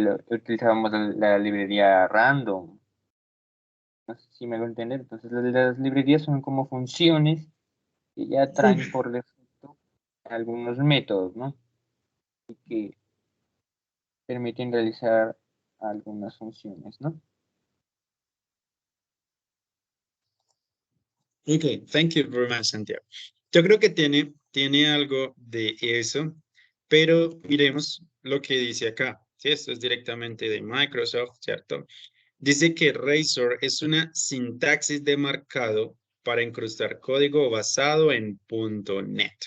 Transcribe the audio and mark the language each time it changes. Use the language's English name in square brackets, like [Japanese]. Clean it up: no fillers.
[Spanish] Utilizábamos la librería random. No sé si me lo entender. Entonces, las librerías son como funciones que ya traen por defecto algunos métodos, ¿no? Y que permiten realizar algunas funciones, ¿no? [English] Ok, thank you very much, Santiago. [Spanish] Yo creo que tiene algo de eso, pero miremos lo que dice acá. Sí, esto es directamente de Microsoft, ¿cierto? Dice que Razor es una sintaxis de marcado para incrustar código basado en .NET.